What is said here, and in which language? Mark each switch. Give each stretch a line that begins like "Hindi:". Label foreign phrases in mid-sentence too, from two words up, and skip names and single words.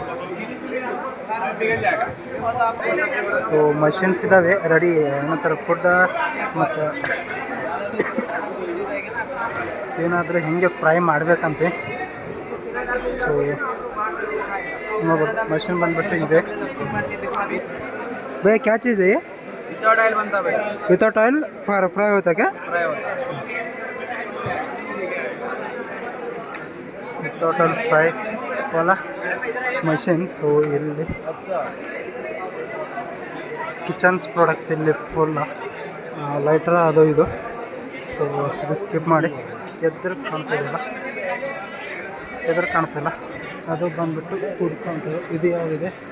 English: so machines
Kannada: ಇದ್ದಾವೆ ರೆಡಿ, ಏನಂತಾರೆ ಫುಡ್ ಮತ್ತು ಏನಾದರೂ ಹಿಂಗೆ ಫ್ರೈ ಮಾಡಬೇಕಂತೆ. ಸೊ ನೋಡ್ಬೋದು मशीन ಬಂದ್ಬಿಟ್ಟು ಇದೆ.
Hindi: भैया क्या चीज़ है ये?
English: without oil
Hindi: बनता है भाई।
English: without oil fry
Hindi: होता है क्या? फ्राई होता है।
English: without oil fry
Hindi: वाला मशीन.
Kannada: ಸೊ ಇಲ್ಲಿ
English: kitchens products
Kannada: ಇಲ್ಲಿ ಫುಲ್ ಲೈಟ್ರ ಅದು ಇದು. ಸೊ ಇದು ಸ್ಕಿಪ್ ಮಾಡಿ ಎದುರು ಕಾಣ್ತಿಲ್ಲ, ಅದು ಬಂದ್ಬಿಟ್ಟು
English: food counter.
Kannada: ಇದು ಯಾವುದಿದೆ?